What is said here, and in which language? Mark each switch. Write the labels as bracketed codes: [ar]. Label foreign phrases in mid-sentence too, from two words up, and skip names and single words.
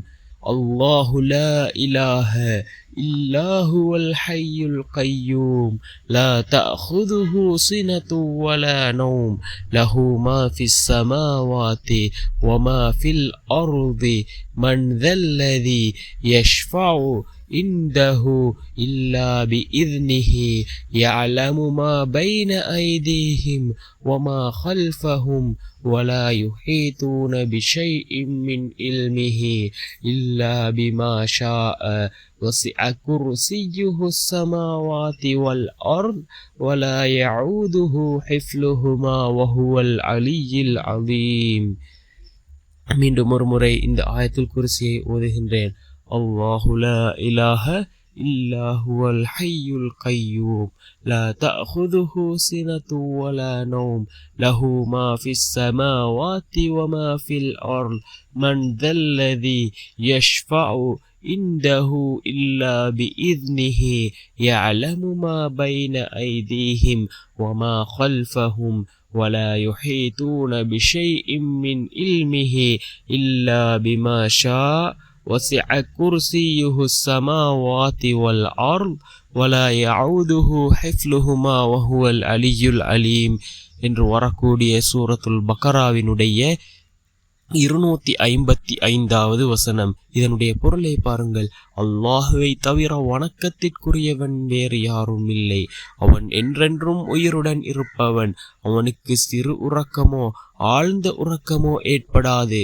[ar] الله لا إله إلا هو الحي القيوم لا تأخذه سنة ولا نوم له ما في السماوات وما في الأرض من ذا الذي يشفع عنده إلا بإذنه يعلم ما بين أيديهم وما خلفهم ولا يحيطون بشيء من علمه إلا بما شاء وسع كرسيه السماوات والأرض ولا يعوده حفظهما وهو العلي العظيم. [ta] மீண்டும் ஒரு முறை இந்த ஆயத்துல் குர்சியை ஓதுகின்றேன். [ar] الله لا إله إلا هو الحي القيوم لا تأخذه سنة ولا نوم له ما في السماوات وما في الأرض من ذا الذي يشفع عنده إلا بإذنه يعلم ما بين أيديهم وما خلفهم ولا يحيطون بشيء من علمه إلا بما شاء وسع كرسيه السماوات والأرض ولا يعوده حفظهما وهو العلي العليم [ta] என்று வரக்கூடிய சூரத்துல் பக்கராவினுடைய 255வது வசனம். இதனுடைய பொருளை பாருங்கள். அல்லாஹுவை தவிர வணக்கத்திற்குரியவன் வேறு யாரும் இல்லை. அவன் என்றென்றும் உயிருடன் இருப்பவன். அவனுக்கு சிறு உறக்கமோ ஆழ்ந்த உறக்கமோ ஏற்படாது.